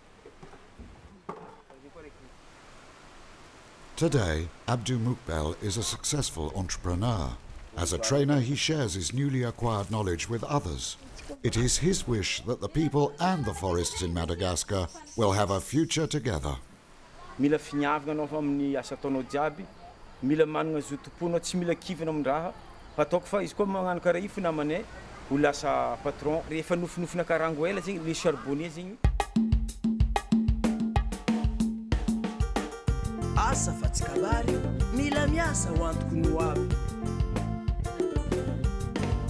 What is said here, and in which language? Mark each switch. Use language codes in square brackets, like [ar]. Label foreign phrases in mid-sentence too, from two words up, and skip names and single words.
[en] Today, Abdu Mukbel is a successful entrepreneur. As a trainer, he shares his newly acquired knowledge with others. It is his wish that the people and the forests in Madagascar will have a future together. [mg] Mila finiavana anao amin'ny asa ataonao jiaby, mila manana zotom-ponao tsy mila kivana amin'ny raha. Fataoko fa izy koa magnano karaha io fo namanay ho lasa patron rehefa nofinofina karango ela zegny [fr] le charbonnier [mg] zegny. Asa fa tsy kabary, mila miasa ho antoko ny ho avy.